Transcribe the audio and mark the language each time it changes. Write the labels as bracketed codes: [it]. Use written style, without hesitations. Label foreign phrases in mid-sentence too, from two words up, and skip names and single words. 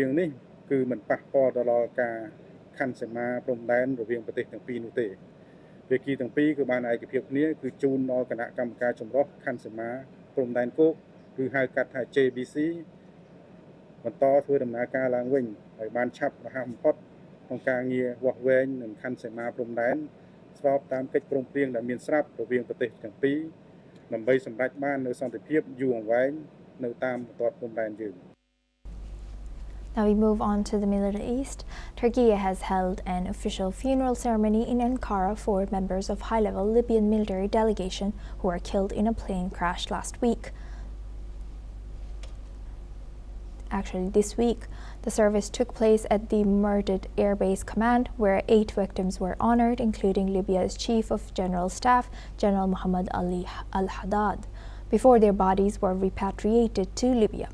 [km] ងនេះគឺមិនប៉ះពាល់ដល់ការខណ្ឌសីមាព្រំដែនរវាងប្រទេសទាំងពីរនោះទេភាគីទាំងពីរគឺបានឯកភាពគ្នាគឺជូនដល់គណៈកម្មការចម្រុះខណ្ឌសីមាព្រំដែនគោកគឺហៅកាត់ថា JBC បន្តធ្វើដំណើរការឡើងវិញហើយបានឆាប់រហ័សបំផុតក្នុងការងារវាស់វែងនឹងខណ្ឌសីមាព្រំដែនស្របតាមកិច្ចព្រមព្រៀងដែលមានស្រាប់រវាងប្រទេសទាំងពីរដើម្បីសម្រេចបាននូវសន្តិភាពយូរអង្វែងនៅតាមបន្ទាត់ព្រំដែនយើង [en] Now we move on to the Middle East. Turkey has held an official funeral ceremony in Ankara for members of high-level Libyan military delegation who were killed in a plane crash last week. Actually, this week, the service took place at the Murted Air Base Command, where 8 victims were honored, including Libya's Chief of General Staff, General Muhammad Ali al-Haddad, before their bodies were repatriated to Libya.